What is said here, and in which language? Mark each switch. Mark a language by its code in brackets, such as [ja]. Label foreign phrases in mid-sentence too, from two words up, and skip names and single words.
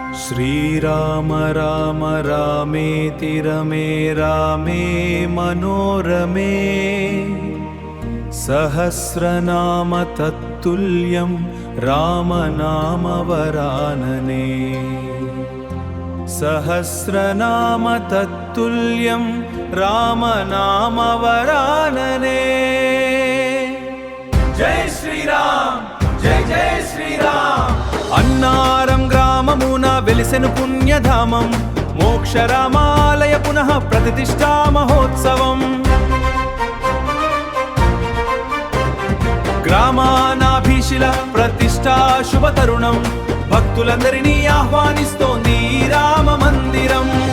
[sa] श्रीराम राम रामेति रमे रामे मनोरमे सहस्रनाम तत्तुल्यं रामनाम वरानने सहस्रनाम तत्तुल्यं रामनाम वरानने। जय श्रीराम जय जय श्रीराम। [te] అన్నారం గ్రామమున వెలిసెను పుణ్యధామం మోక్షరామాలయ పునః ప్రతిష్ఠా మహోత్సవం గ్రామానాభీశిల ప్రతిష్ఠా శుభ తరుణం భక్తులందరినీ ఆహ్వానిస్తోంది రామ మందిరం।